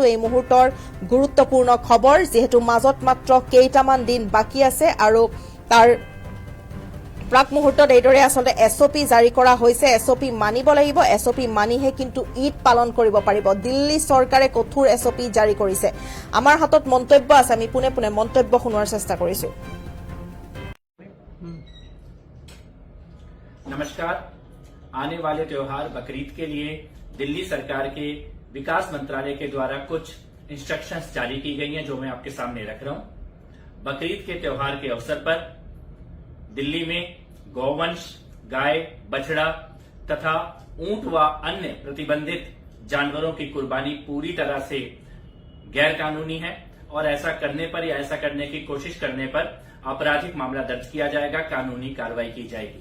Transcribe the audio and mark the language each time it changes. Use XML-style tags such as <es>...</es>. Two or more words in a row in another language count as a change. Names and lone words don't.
<as>এই মুহূৰ্তৰ গুৰুত্বপূৰ্ণ খবৰ, যিহেতু মাজত মাত্ৰ কেইটামান দিন বাকী আছে আৰু তাৰ প্ৰাক মুহূৰ্তত এইদৰে আচলতে এছঅ'পি জাৰি কৰা হৈছে। এছঅ'পি মানিব লাগিব, এছঅ'পি মানিহে কিন্তু ঈদ পালন কৰিব পাৰিব। দিল্লী চৰকাৰে কঠোৰ এছঅ'পি জাৰি কৰিছে। আমাৰ হাতত মন্তব্য আছে, আমি পোনে পোনে মন্তব্য শুনোৱাৰ চেষ্টা কৰিছোঁ।</as> <hi>नमस्कार। आने वाले त्योहार बकरीद के लिए दिल्ली सरकार के विकास मंत्रालय के द्वारा कुछ इंस्ट्रक्शंस जारी की गई हैं, जो मैं आपके सामने रख रहा हूं। बकरीद के त्योहार के अवसर पर दिल्ली में गौवंश, गाय, बछड़ा तथा ऊंट व अन्य प्रतिबंधित जानवरों की कुर्बानी पूरी तरह से गैर कानूनी है, और ऐसा करने पर या ऐसा करने की कोशिश करने पर आपराधिक मामला दर्ज किया जाएगा, कानूनी कार्रवाई की जाएगी।</hi>